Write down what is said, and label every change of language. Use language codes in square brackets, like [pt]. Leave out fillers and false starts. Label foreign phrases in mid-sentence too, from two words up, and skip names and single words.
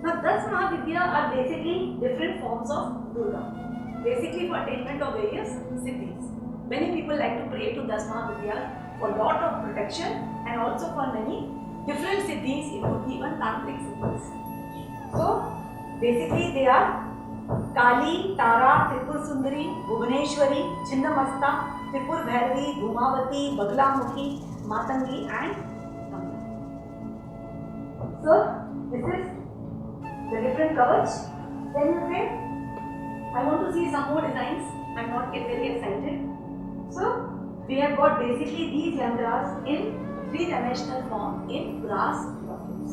[en] Now Das Mahavidya are basically different forms of Durga. Basically for attainment of various siddhis. Many people like to pray to Das Mahavidya for lot of protection and also for many different siddhis, it could be even tantric siddhis. So basically they are Kali, Tara, Tripur Sundari, Bhuvaneshwari, Chinnamasta, Tripur Bhairavi, Dhumavati, Baglamukhi, Matangi and Kamla. So this is the different kavach. Then you say, I want to see some more designs. I am not get very excited. So we have got basically these yantras in three-dimensional form in brass buckets.